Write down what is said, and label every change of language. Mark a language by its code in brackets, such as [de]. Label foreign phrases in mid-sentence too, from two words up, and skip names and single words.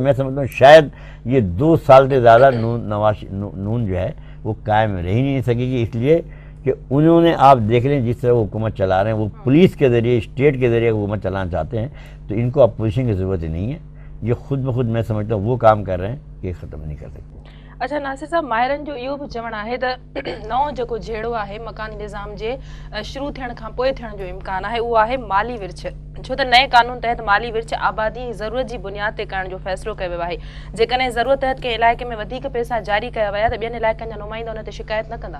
[ur] میں سمجھتا ہوں شاید یہ 2 سال سے زیادہ نون جو ہے وہ قائم رہ ہی نہیں سکے گی، اس لیے کہ انہوں نے آپ دیکھ لیں جس طرح وہ حکومت چلا رہے ہیں، وہ پولیس کے ذریعے اسٹیٹ کے ذریعے حکومت چلانا چاہتے ہیں. تو ان کو اپوزیشن کی ضرورت ہی نہیں ہے. یہ خود بخود میں سمجھتا ہوں وہ کام کر رہے ہیں کہ ختم نہیں کر سکتے. اچھا ناصر صاحب، [sd] ماہرن جو इहो बि चवणु आहे त नओं जेको जहिड़ो आहे मकानी निज़ाम जे शुरू थियण खां पोइ थियण जो इम्कान आहे उहो आहे माली विर्छ. छो त नए कानून तहत माली विर्छ आबादी जी ज़रूरत जी बुनियाद ते करण जो फ़ैसिलो कयो वियो आहे. जेकॾहिं ज़रूरत तहत कंहिं इलाइक़े में वधीक पैसा जारी कया विया त ॿियनि इलाइक़नि जा नुमाइंदा उन ते शिकायत न कंदा.